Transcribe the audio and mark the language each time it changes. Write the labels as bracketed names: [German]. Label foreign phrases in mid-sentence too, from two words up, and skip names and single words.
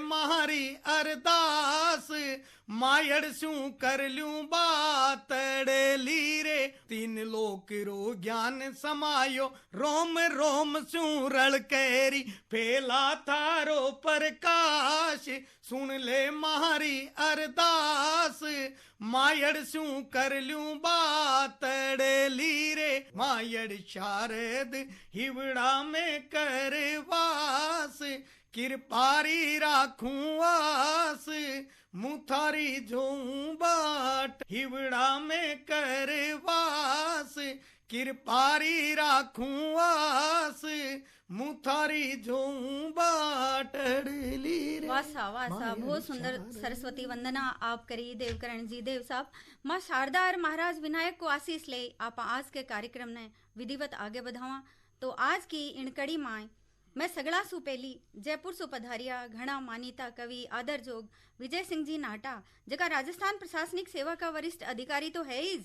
[Rajasthani] मारी अरदास, मायड़ सू कर लूं बातड़ लीरे, तीन लोक रो ज्ञान समायो रोम रोम सू रड़केरी, फैला थारो प्रकाश सुन ले मारी अरदास, मायड़ सू कर लूं बातड़ लीरे मायड़ शारद हिवड़ा में करवास, कृपारी राखूं आस, मुथारी जो बाट हिवड़ा में करवास, कृपारी राखूं आस, मुँह थारी झूम बाटड़ली रे। वासा वासा बहुत सुंदर सरस्वती वंदना आप करी देवकरण जी देव साहब। माँ शारदा और महाराज विनायक को आशीष ले आप आज के कार्यक्रम ने विधिवत आगे बढ़ावा। तो आज की इन कड़ी माए मैं सगड़ा सुपेली जयपुर सु पधारिया घना मानीता कवि आदर जोग विजय सिंह जी नाटा जका राजस्थान प्रशासनिक सेवा का वरिष्ठ अधिकारी तो है ही।